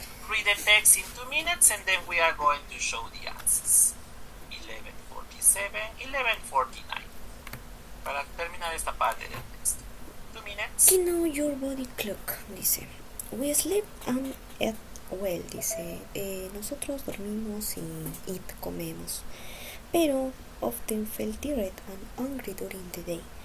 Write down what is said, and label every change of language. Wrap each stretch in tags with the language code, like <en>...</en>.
<en>Read the text in 2 minutes and then we are going to show the answers.</en> <es>11:47, 11:49. Para terminar esta parte del texto.</es> <en>2 minutes. You know your body clock, dice. We sleep and eat well, dice.</en> <es>Nosotros dormimos y comemos.</es> <en>Pero often feel tired and hungry during the day.</en>